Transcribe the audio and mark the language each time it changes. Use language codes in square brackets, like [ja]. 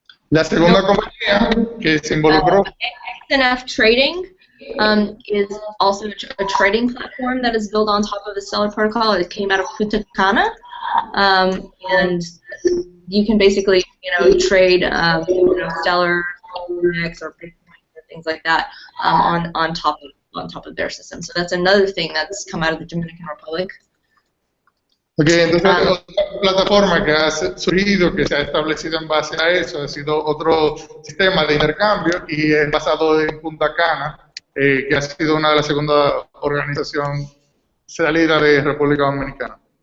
[es] la segunda compañía que se involucró [en] XNF Trading is also a trading platform that is built on top of the Stellar protocol. It came out of Punta Cana, and you can basically trade Stellar or Bitcoin or things like that on top of their system. So that's another thing that's come out of the Dominican Republic. [es] Okay, entonces otra plataforma que ha surgido, que se ha establecido en base a eso, ha sido otro sistema de intercambio y es basado en Punta Cana, que ha sido una de las segunda organización salida de República Dominicana.